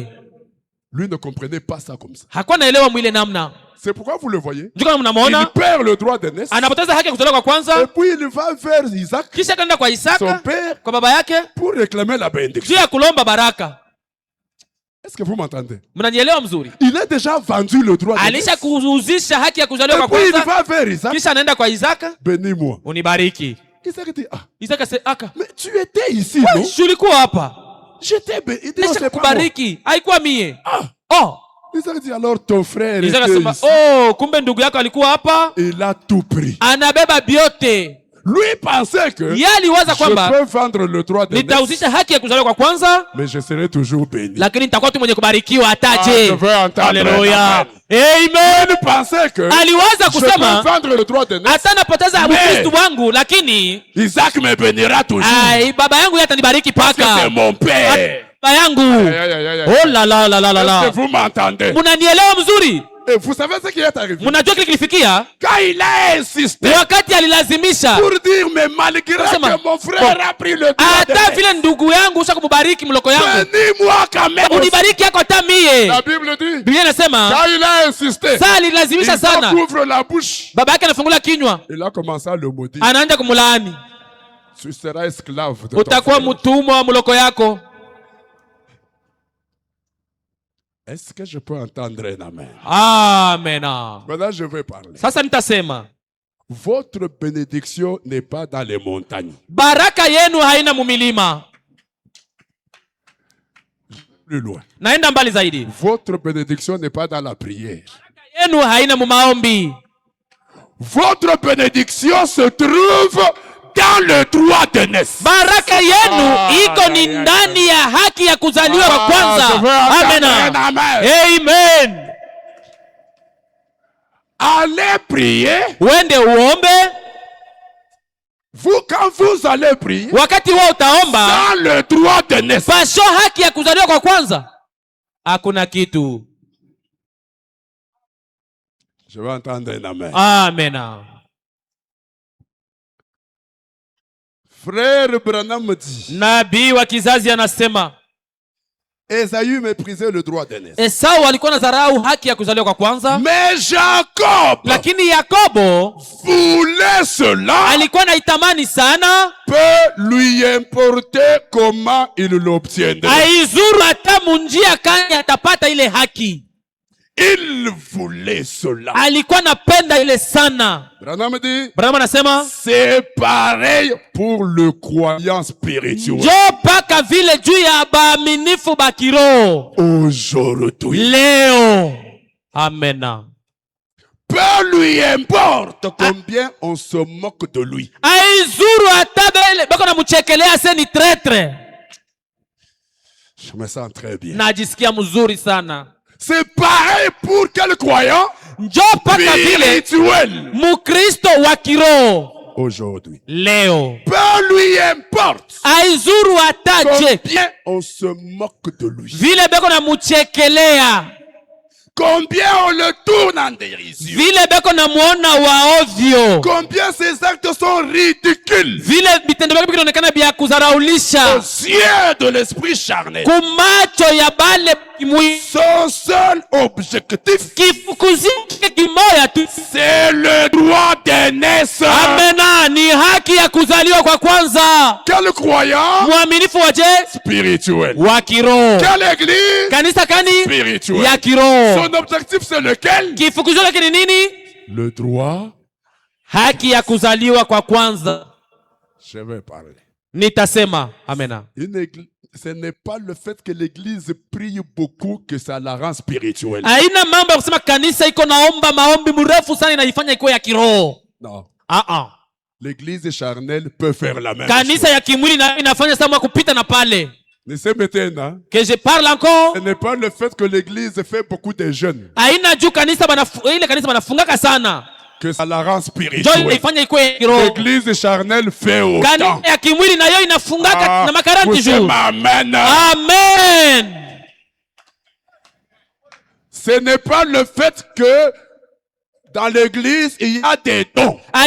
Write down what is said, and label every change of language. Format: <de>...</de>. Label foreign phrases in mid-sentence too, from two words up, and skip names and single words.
<fr>Lui ne comprenait pas ça comme ça.</fr> <sw>Hakuwa naelewa mwile namna.</sw> <fr>C'est pourquoi vous le voyez.</fr> <sw>Ndio kama</sw> <fr>Il</fr> <sw>mnamuona</sw> <fr>perd le droit de naissance.</fr> <sw>anapoteza haki ya kuzaliwa kwa</sw> <fr>Et</fr> <sw>kwanza,</sw> <fr>puis il va vers Isaac,</fr> <sw>kisha kaenda kwa</sw> <fr>son</fr> <sw>Isaka,</sw> <fr>père,</fr> <sw>kwa baba yake,</sw> <fr>pour réclamer la bénédiction.</fr> <sw>juu ya kulomba baraka.</sw> <fr>Est-ce que vous m'entendez?</fr> <sw>Mnanielewa mzuri?</sw> <fr>Il a déjà vendu le droit de</fr> <sw>Alisha</sw> <fr>naissance.</fr> <sw>kuuzisha haki ya kuzaliwa</sw> <fr>Et</fr> <sw>kwa</sw> <fr>puis il</fr> <sw>kwanza,</sw> <fr>va vers Isaac.</fr> <sw>kisha anaenda kwa Isaka,</sw> <fr>Bénis-moi.</fr> <sw>unibariki.</sw> <fr>Isaac dit, ah,</fr> <sw>Isaka se aka,</sw> <fr>mais tu étais ici, non?</fr> <sw>shulikuwa hapa,</sw> <fr>J'étais béni. Il dit, non,</fr> <sw>nisha</sw> <fr>c'est pas moi.</fr> <sw>kubariki, haikuwa mie. Ah, Oh,</sw> <fr>Isaac dit, alors ton frère</fr> <sw>Isaka</sw> <fr>était</fr> <sw>sema,</sw> <fr>ici.</fr> <sw>oh, kumbe ndugu yako alikuwa hapa,</sw> <fr>Il a tout pris.</fr> <sw>anabeba vyote.</sw> <fr>Lui pensait que</fr> <sw>Yeye aliwaza</sw> <fr>je</fr> <sw>kwamba</sw> <fr>peux vendre le droit de naissance,</fr> <sw>nitauzisha haki ya kuzaliwa kwa kwanza,</sw> <fr>mais je serai toujours béni.</fr> <sw>lakini nitakuwa tu mwenye kubarikiwa</sw> <fr>Ah, je</fr> <sw>ataje.</sw> <fr>veux entendre.</fr> <sw>Haleluya,</sw> <fr>Il</fr> <sw>amen.</sw> <fr>pensait que</fr> <sw>Aliwaza</sw> <fr>je peux</fr> <sw>kusema</sw> <fr>vendre le droit de naissance,</fr> <sw>hata napoteza</sw> <fr>Mais-</fr> <sw>Ukristo wangu, lakini</sw> <fr>Isaac me bénira toujours. ai,</fr> <sw>baba yangu yeye atanibariki</sw> <fr>Parce que c'est</fr> <sw>paka.</sw> <fr>mon père.</fr> <sw>Baba yangu, Aïe, aïe, aïe, aïe. oh la la la la la</sw> <fr>Est-ce la, que vous m'entendez?</fr> <sw>mnanielewa mzuri?</sw> <fr>Et vous savez ce qui est arrivé?</fr> <sw>Mnajua kile kilifikia</sw> <fr>Quand il a insisté</fr> <sw>wakati alilazimisha,</sw> <fr>pour dire, mais malgré</fr> <sw>Sema,</sw> <fr>que mon frère</fr> <sw>bon,</sw> <fr>a pris le droit de</fr> <sw>hata</sw> <fr>naissance,</fr> <sw>vile ndugu yangu usha kumubariki mloko yangu,</sw> <fr>bénis-moi quand même.</fr> <sw>unibariki yako hata mie.</sw> <fr>La Bible dit,</fr> <sw>Biblia inasema</sw> <fr>quand il a insisté,</fr> <sw>saa alilazimisha</sw> <fr>Isaac</fr> <sw>sana,</sw> <fr>ouvre la bouche.</fr> <sw>baba yake anafungula kinywa,</sw> <fr>Il a commencé à le maudire.</fr> <sw>anaanza kumlaani,</sw> <fr>Tu seras esclave de ton</fr> <sw>utakuwa</sw> <fr>frère.</fr> <sw>mtumwa wa mloko yako.</sw> <fr>Est-ce que je peux entendre un amen?</fr> <sw>Amena.</sw> <fr>Maintenant, je vais parler.</fr> <sw>Sasa nitasema</sw> <fr>Votre bénédiction n'est pas dans les montagnes.</fr> <sw>baraka yenu haina mumilima.</sw> <fr>Plus loin.</fr> <sw>Naenda mbali zaidi,</sw> <fr>Votre bénédiction n'est pas dans la prière.</fr> <sw>yenu haina mumaombi.</sw> <fr>Votre bénédiction se trouve dans le droit de naissance.</fr> <sw>Baraka yenu iko ni ndani ya haki ya kuzaliwa kwa kwanza.</sw> <fr>je veux entendre un</fr> <sw>Amena.</sw> <fr>amen.</fr> <sw>Amen.</sw> <fr>Allez prier.</fr> <sw>Uende uombe,</sw> <fr>Vous, quand vous allez prier,</fr> <sw>wakati wewe utaomba</sw> <fr>dans le droit de naissance,</fr> <sw>pasho haki ya kuzaliwa kwa kwanza, hakuna kitu.</sw> <fr>je vais entendre un amen.</fr> <sw>Amena.</sw> <fr>Frère Branham me dit,</fr> <sw>Nabii wa kizazi anasema</sw> <fr>Esaü méprisait le droit de naissance.</fr> <sw>Esau alikuwa na dharau haki ya kuzaliwa kwa kwanza,</sw> <fr>Mais Jacob</fr> <sw>lakini Yakobo</sw> <fr>voulait cela,</fr> <sw>alikuwa naitamani sana,</sw> <fr>peut lui importer comment il l'obtiendrait.</fr> <sw>aizuru hata munjia kani atapata ile haki.</sw> <fr>Il voulait cela.</fr> <sw>Alikuwa napenda ile sana.</sw> <fr>Branham dit,</fr> <sw>Branham anasema</sw> <fr>c'est pareil pour le croyant spirituel.</fr> <sw>njo paka vile juu ya baaminifu bakiro</sw> <fr>Aujourd'hui,</fr> <sw>leo. Amena.</sw> <fr>Peu lui importe combien on se moque de lui.</fr> <sw>Aizuru atabele bako na mchekelea se ni traitre.</sw> <fr>Je me sens très bien.</fr> <sw>Najisikia mzuri sana.</sw> <fr>C'est pareil pour quel croyant</fr> <sw>spirituel Mukristo wa kiroho</sw> <fr>aujourd'hui.</fr> <sw>Leo.</sw> <fr>Peu lui importe</fr> <sw>aizuru ataje</sw> <fr>combien on se moque de lui.</fr> <sw>Vile beko na mchekelea.</sw> <fr>Combien on le tourne en dérision.</fr> <sw>Vile beko na muona wa ovyo.</sw> <fr>Combien ses actes sont ridicules.</fr> <sw>Vile bitendo byake binaonekana bya kuzaraulisha.</sw> <fr>Aux yeux de l'esprit charnel.</fr> <sw>Kumacho ya bale</sw> <fr>son seul objectif, c'est le droit d'aînesse.</fr> <sw>Amena, ni haki ya kuzaliwa kwa kwanza.</sw> <fr>Quel croyant?</fr> <sw>Muaminifu waje?</sw> <fr>Spirituel.</fr> <sw>Wa kiroho.</sw> <fr>Quelle église?</fr> <sw>Kanisa kani?</sw> <fr>Spirituel.</fr> <sw>Ya kiroho.</sw> <fr>Son objectif c'est lequel?</fr> <sw>Kifukuzio lake ni nini?</sw> <fr>Le droit.</fr> <sw>Haki ya kuzaliwa kwa kwanza.</sw> <fr>Je vais parler.</fr> <sw>Nitasema. Amena.</sw> <fr>Une église, ce n'est pas le fait que l'église prie beaucoup que ça la rend spirituelle.</fr> <sw>Haina mambo ya kusema kanisa iko naomba maombi mrefu sana inaifanya ikuwe ya kiroho.</sw> <fr>Non. L'église charnelle peut faire la même</fr> <sw>kanisa</sw> <fr>chose.</fr> <sw>Ya kimwili na inafanya sama kupita na pale.</sw> <fr>Ne se maintenant. Que je parle encore. Ce n'est pas le fait que l'église fait beaucoup de jeûnes.</fr> <sw>Haina juu kanisa ile kanisa banafungaka sana.</sw> <fr>Que ça la rend spirituelle. L'église charnelle fait autant. Amen. Amen. Ce n'est pas le fait que dans l'église il y a des dons.</fr>